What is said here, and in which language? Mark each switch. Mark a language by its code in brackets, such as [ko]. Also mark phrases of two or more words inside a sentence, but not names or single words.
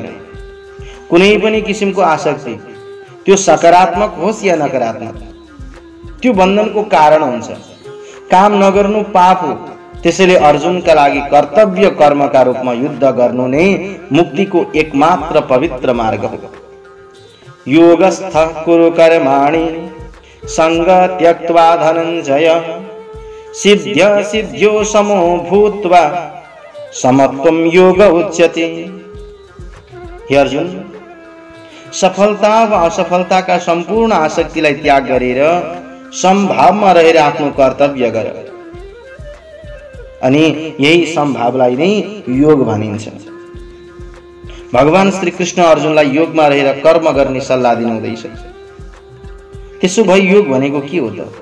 [ne] कुनै पनि किसिमको आसक्ति, त्यो सकारात्मक होस् या नकारात्मक, त्यो बन्धनको कारण हुन्छ। काम नगर्नु पाप हो। त्यसैले अर्जुनका लागि कर्तव्य कर्मका रूपमा युद्ध गर्नु नै मुक्तिको एकमात्र पवित्र मार्ग हो। [sa] योगस्थ कुरु कर्माणि संग त्यक्त्वा धनञ्जय सिद्ध्य सिद्ध्यो समो भूत्वा समत्वं योग उच्यते। [ne] हे अर्जुन, सफलता वा असफलताका सम्पूर्ण आसक्तिलाई त्याग गरेर समभावमा रहेर आफ्नो कर्तव्य गर, अनि यही समभावलाई नै योग भनिन्छ। भगवान श्री कृष्ण अर्जुनलाई योगमा रहेर कर्म गर्ने सल्लाह दिनुहुँदैछ। त्यसो भए योग भनेको के हो त?